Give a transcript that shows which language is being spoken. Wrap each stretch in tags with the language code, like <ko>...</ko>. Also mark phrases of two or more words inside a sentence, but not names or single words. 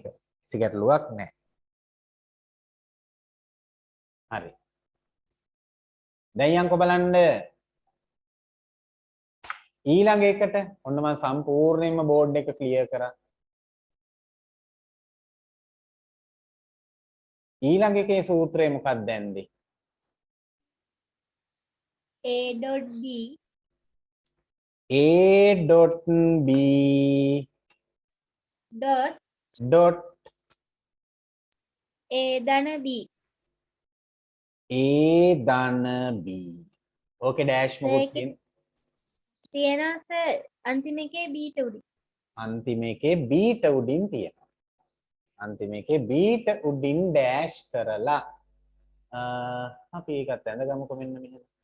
<si>කිසි ගැටලුවක් නැහැ. හරි. දැන් යන්කෝ බලන්න. ඊළඟ එකට ඔන්න මම සම්පූර්ණයෙන්ම බෝඩ් එක ක්ලියර් කරා. ඊළඟ එකේ සූත්‍රය මොකක්ද ඇන්දේ? A.B A.B dot dot A ධන B A ධන B. ඕකේ ඩෑෂ් මොකක්ද තියෙනවා සර් අන්තිම එකේ B ට උඩින්. අන්තිම එකේ B ට උඩින් තියෙනවා. අන්තිම එකේ B ට උඩින් ඩෑෂ් කරලා අපි ඒකත් ඇඳගමුකෝ මෙන්න මෙහෙම.</si>